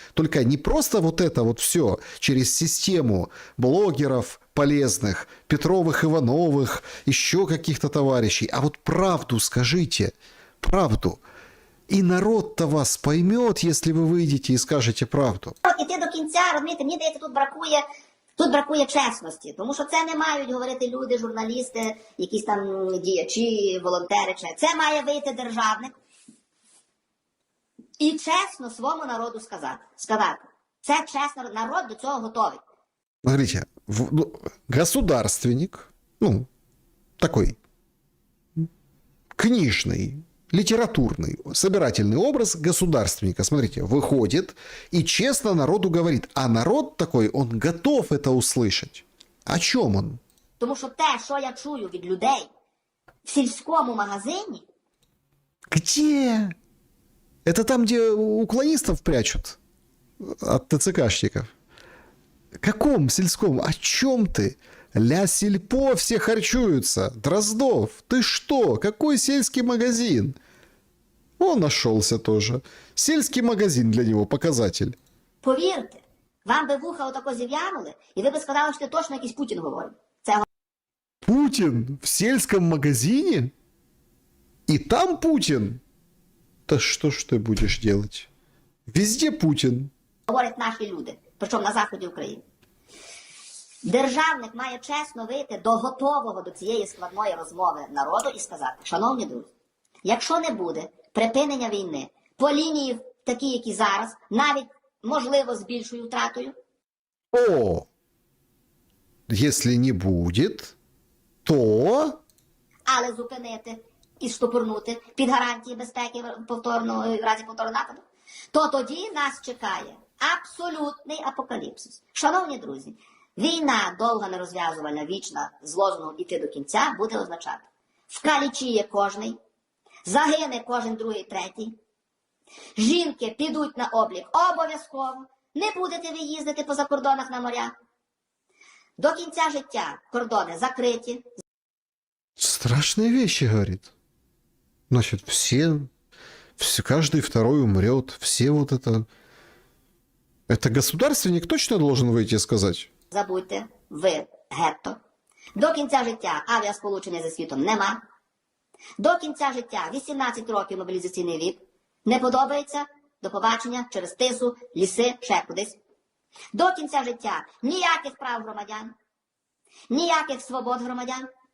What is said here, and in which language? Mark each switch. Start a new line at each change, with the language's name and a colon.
Russian: Только не просто вот это вот все через систему блогеров полезных, Петровых, Ивановых, еще каких-то товарищей, а вот правду скажите, правду. І народ-то вас поймет, если вы выйдете и скажете правду.
Ukrainian: Іти до кінця, розумієте, мені здається, тут бракує чесності, тому що це не мають говорити люди, журналісти, якісь там діячі, волонтери. Це має вийти державник і чесно своєму народу сказати. Це чесно, народ до цього готовий.
Russian: Смотрите, государственник, ну, такой книжный, литературный, собирательный образ государственника, смотрите, выходит и честно народу говорит. А народ такой, он готов это услышать. О чем он?
Ukrainian: Тому що те, що я чую від людей в сільському магазині...
Russian: Где? Это там, где уклонистов прячут от ТЦКшников. Каком сельском? О чем ты? Ля Сельпо все харчуются. Дроздов, ты что? Какой сельский магазин? Он нашелся тоже. Сельский магазин для него показатель.
Ukrainian: Повірте, вам би вуха отако зів'янули, і ви би сказали, що це точно якийсь Путін говорить. Це
Russian: Путин в сельском магазине? И там Путин? Да что ж ты будешь делать? Везде Путин.
Ukrainian: говорять наші люди, причому на заході України. Державник має чесно вийти до готового до цієї складної розмови народу і сказати: шановні друзі, якщо не буде припинення війни по лінії такі, які зараз, навіть, можливо, з більшою втратою.
Russian: О, если не будет, то...
Ukrainian: Але зупинити і штопорнути під гарантії безпеки в разі повторного нападу, то тоді нас чекає абсолютний апокаліпсис. Шановні друзі, війна довга, нерозв'язувальна, вічна, з лозунгом «іти до кінця» буде означати: вкалічіє кожний, загине кожен другий, третій, жінки підуть на облік обов'язково, не будете ви їздити по закордонах на морях. До кінця життя кордони закриті.
Russian: Страшные вещи, говорит. Значит, каждый второй умрет, все вот это... Это государственник точно должен выйти и сказать?
Ukrainian: Забудьте, ви гетто. До кінця життя авіасполучення зі світом нема. До кінця життя 18 років мобілізаційний вік. Не подобається? До побачення через тису, ліси, ще кудись. До кінця життя ніяких прав громадян, ніяких свобод громадян.